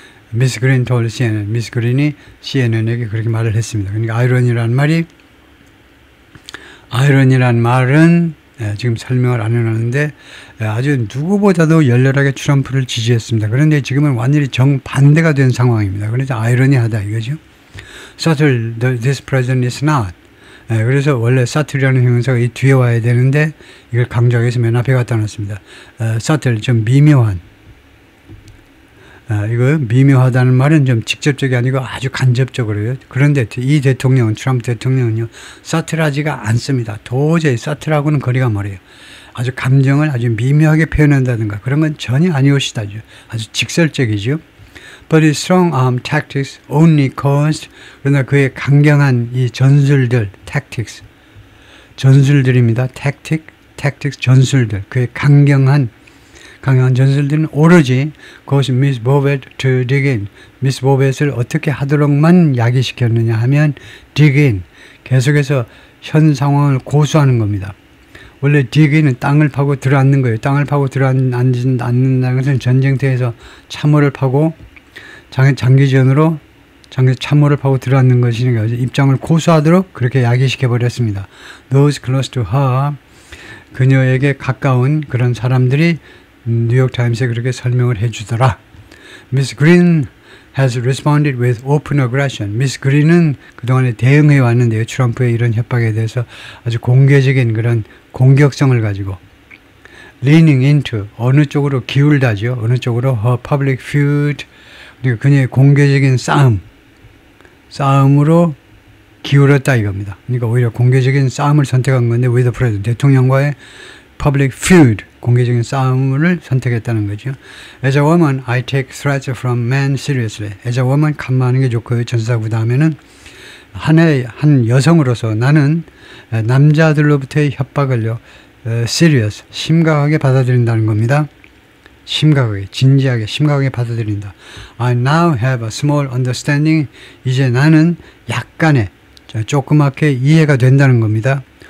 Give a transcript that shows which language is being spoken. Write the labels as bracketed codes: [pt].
[ko] 미스 그린 [en] told CNN. [ko] 미스 그린이 CNN에게 그렇게 말을 했습니다. 그러니까 아이러니라는 말은 지금 설명을 안 해놨는데 아주 누구보다도 열렬하게 트럼프를 지지했습니다. 그런데 지금은 완전히 정반대가 된 상황입니다. 그래서 아이러니하다 이거죠. [en] Subtle, this president is not. [ko] 그래서 원래 subtle이라는 형용사가 이 뒤에 와야 되는데 이걸 강조하기 위해서 맨 앞에 갖다 놨습니다. subtle, 좀 미묘한. 이거 미묘하다는 말은 좀 직접적이 아니고 아주 간접적으로요. 그런데 이 대통령은, 트럼프 대통령은요, subtle하지가 않습니다. 도저히 subtle하고는 거리가 멀어요. 아주 감정을 아주 미묘하게 표현한다든가 그런 건 전혀 아니오시다죠. 아주 직설적이죠. [en] But his strong arm tactics only caused. [ko] 그러나 그의 강경한 이 전술들, tactics, 전술들입니다. tactics, 전술들. 그의 강경한 전술들은 오로지 그것이 미스 보벳 [en] to dig in. [ko] 미스 보벳을 어떻게 하도록만 야기시켰느냐 하면 dig in. 계속해서 현 상황을 고수하는 겁니다. 원래 dig in은 땅을 파고 들어앉는 거예요. 땅을 파고 들어앉는다는 것은 전쟁터에서 참호를 파고 장기전으로 참호를 파고 들어앉는 것이니까 입장을 고수하도록 그렇게 야기시켜 버렸습니다. [en] Those close to her. [ko] 그녀에게 가까운 그런 사람들이 뉴욕타임스에 그렇게 설명을 해주더라. [en] Miss Green has responded with open aggression. [ko] 미스 그린은 그동안에 대응해 왔는데요. 트럼프의 이런 협박에 대해서 아주 공개적인 그런 공격성을 가지고 [en] leaning into, [ko] 어느 쪽으로 기울다죠. 어느 쪽으로 [en] her public feud, [ko] 그러니까 그녀의 공개적인 싸움으로 기울었다 이겁니다. 그러니까 오히려 공개적인 싸움을 선택한 건데 [en] with the president, [ko] 대통령과의 [en] public feud, [ko] 공개적인 싸움을 선택했다는 거죠. [en] As a woman, I take threats from men seriously. As a woman, [ko] 간마하는 게 좋고요. 전사구 다음에는 한 여성으로서 나는 남자들로부터의 협박을요, serious, 심각하게 받아들인다는 겁니다. 심각하게, 진지하게, 심각하게 받아들인다. [en] I now have a small understanding. [ko] 이제 나는 약간의, 조그맣게 이해가 된다는 겁니다.